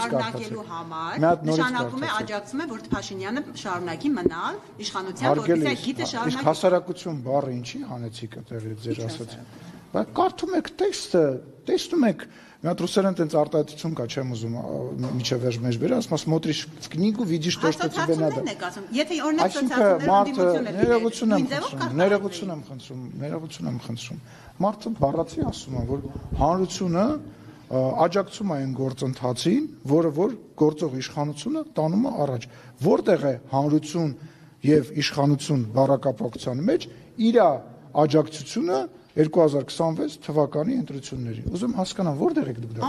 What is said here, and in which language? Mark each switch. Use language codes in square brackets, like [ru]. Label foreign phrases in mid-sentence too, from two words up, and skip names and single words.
[hy] նշանակում է աջակցում է, որ Փաշինյանը շարունակի մնալ իշխանության, որպեսզի այդ գիծը շարունակի։ Իսկ հասարակություն բառը ինչի հանեցիք այդտեղ ձեր ասածին։ Բայց կարդում եք տեքստը, տեսնում եք, մի հատ ռուսերեն տենց արտահայտություն կա, չեմ ուզում միջև վերջ մեջ բերել, ասում [ru] смотришь в книгу, видишь то, что тебе надо։ [hy] Եթե օրինակ սոցիալներում ներողություն եմ խնդրում։ Մարդը բառացի ասում է, որ հանրությունը աջակցում է այն գործընթացին, որը որ գործող իշխանությունը տանում է առաջ։ Որտեղ է հանրություն եւ իշխանություն բառակապակցության մեջ իր աջակցությունը 2026 թվականի ընտրությունների։ Ուզում հասկանամ, որտեղ եք դուք դա։